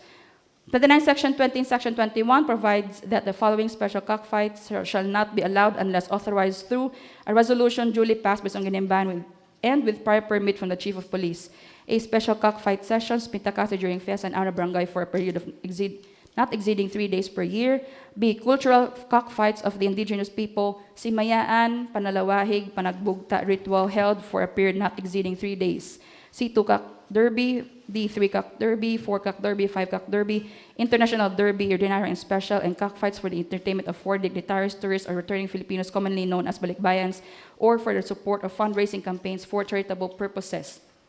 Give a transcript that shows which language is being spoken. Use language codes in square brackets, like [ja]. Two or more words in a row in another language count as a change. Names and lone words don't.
[en] 29, Section 20 and Section 21 provides that the following special cockfights shall not be allowed unless authorized through a resolution duly passed by Sangguniang and with prior permit from the Chief of Police. A special cockfight sessions pintakasi during Fiesta and Ara Barangay for a period of not exceeding 3 days per year. B, cultural cockfights of the indigenous people, simayaan, panalawahig, panagbugta ritual held for a period not exceeding 3 days. C, 2-cock derby. D, 3-cock derby, 4-cock derby, 5-cock derby, international derby, ordinary and special, and cockfights for the entertainment of foreign dignitaries, tourists, or returning Filipinos commonly known as balikbayans, or for the support of fundraising campaigns for charitable purposes.